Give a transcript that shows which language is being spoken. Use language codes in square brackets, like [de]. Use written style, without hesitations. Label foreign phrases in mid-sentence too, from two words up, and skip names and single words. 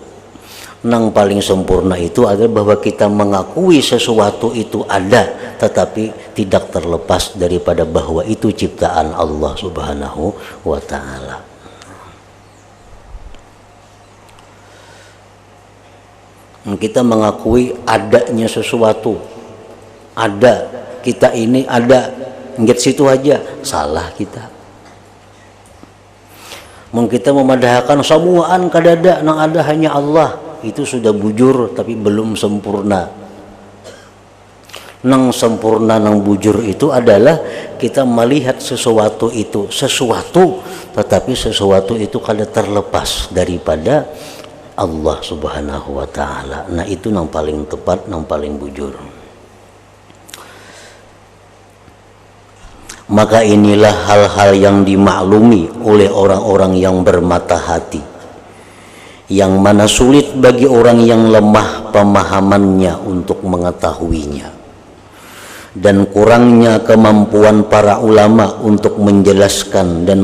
[id] Nang paling sempurna itu adalah bahwa kita mengakui sesuatu itu ada, tetapi tidak terlepas daripada bahwa itu ciptaan [ar] الله سبحانه وتعالى. [id] Kita mengakui adanya sesuatu, ada, kita ini ada, nggak situ aja, salah kita. [bjn] Kita memadahkan semuaan kadada nang ada hanya Allah, itu sudah bujur tapi belum sempurna. Nang sempurna nang bujur itu adalah kita melihat sesuatu itu sesuatu, tetapi sesuatu itu kada terlepas daripada [ar] الله سبحانه وتعالى. [bjn] Nah itu nang paling tepat, nang paling bujur. [id] Maka inilah hal-hal yang dimaklumi oleh orang-orang yang bermata hati, yang mana sulit bagi orang yang lemah pemahamannya untuk mengetahuinya, dan kurangnya kemampuan para ulama untuk menjelaskan dan